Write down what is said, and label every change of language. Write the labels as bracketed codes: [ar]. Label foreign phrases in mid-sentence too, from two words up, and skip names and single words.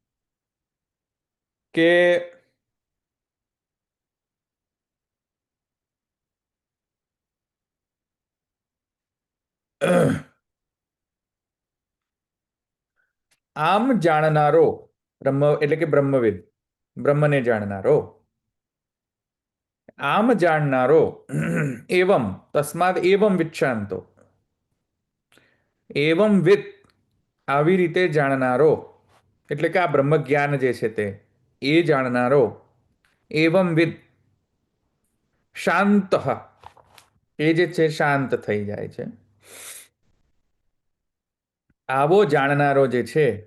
[gu] કે આમ જાણનારો બ્રહ્મ એટલે કે બ્રહ્મવિદ, બ્રહ્મને જાણનારો, આમ જાણનારો [sa] एवम तस्माद एवम विक्षांतो, एवम विद [gu] આવી રીતે જાણનારો એટલે કે આ બ્રહ્મ જ્ઞાન જે છે તે એ જાણનારો, [sa] एवम विद [gu] શાંત એ જે છે શાંત થઈ જાય છે, આવો જાણનારો જે છે,